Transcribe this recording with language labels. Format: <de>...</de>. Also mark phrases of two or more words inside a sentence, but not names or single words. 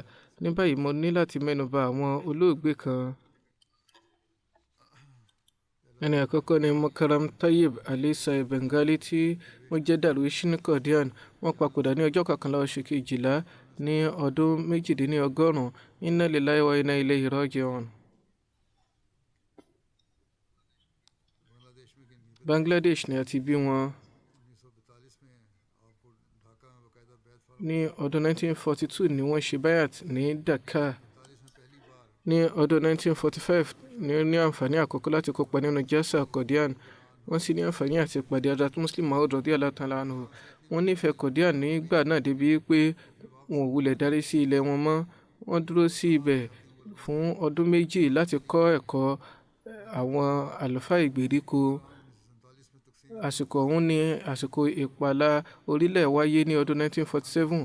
<yo>Ní báyìí mo ní láti mẹ́nubà àwọn olóògbé kan. Ẹni àkọ́kọ́ ni Mukarram Tayyib Ali Sai Bengali tí wọ́n jẹ́ Darwish ní Qadian. Wọ́n papòdà ní ọjọ́ 11 oṣù kejìlá ní ọdún 180.</yo> <ar>إنا لله وإنا إليه راجعون.</ar> <yo>Bangladesh ni a ti bí wọn. Ní ọdún 1942 ni wọ́n ṣe bayat ní Dhaka. Ní ọdún 1945 ni ó ní àǹfààní àkọ́kọ́ láti kópa nínú Jalsa Qadian. Wọ́n sì ní àǹfààní àti pàdé Hazrat Muslim Maud</yo> <ar>رضي الله تعالى عنه.</ar> <yo>Wọ́n nífẹ̀ẹ́ Qadian nígbà náà débi pé wọn ò wulẹ̀ darí sí ilẹ̀ wọn mọ́. Wọ́n dúró sí ibẹ̀ fún ọdún 2 láti kọ́ ẹ̀kọ́ àwọn àlùfáà ìgbèríko. Àsìkò ọ̀hún ni àsìkò ìpàlà orílẹ̀ wáyé ní ọdún 1947.</yo>